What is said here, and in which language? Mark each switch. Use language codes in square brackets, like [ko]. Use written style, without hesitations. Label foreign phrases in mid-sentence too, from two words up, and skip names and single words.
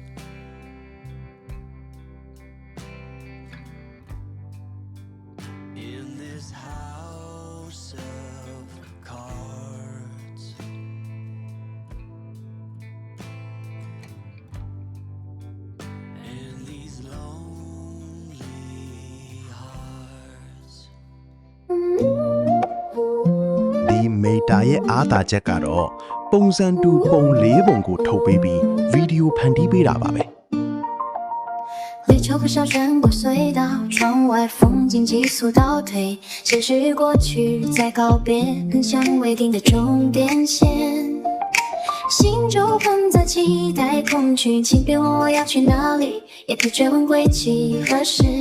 [en] In this house of cards. And these lonely hearts. [my] ဒီမေတာရဲ့အားသာချက်ကတော့ပုံစံတူပုံ၄ပုံကိုထုတ်ပေးပြီးဗီဒီယိုဖန်တီးပေးတာပါပဲ [zh] 立秋不小穿过隧道，窗外风景急速倒退，现实与过去在告别，很像未定的终点线。心就困在期待恐惧，请别问我要去哪里，也别追问归期何时。